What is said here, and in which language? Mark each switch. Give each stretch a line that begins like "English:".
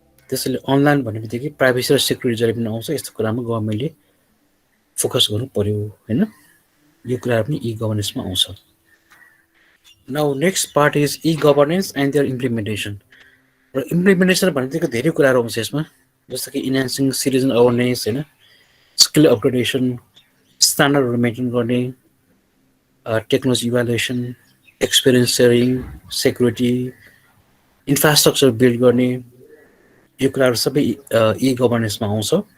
Nepali: त्यसैले अनलाइन भन्ने बित्तिकै प्राइभेसी र सेक्युरिटी जहिले पनि आउँछ, यस्तो कुरामा गभर्मेन्टले फोकस गर्नु पर्यो, होइन। यो कुराहरू पनि ई गभर्नेन्समा आउँछ।
English: Now, next part is e-governance and their implementation.
Nepali: र इम्प्लिमेन्टेसन भनेको धेरै कुराहरू आउँछ यसमा, जस्तो कि इन्हान्सिङ सिटिजन अवेरनेस, होइन, स्किल अपग्रेडेसन, स्ट्यान्डर्डहरू मेन्टेन गर्ने, technology evaluation, experience sharing, security, infrastructure build गर्ने, यो कुराहरू सबै ई गभर्नेन्समा आउँछ।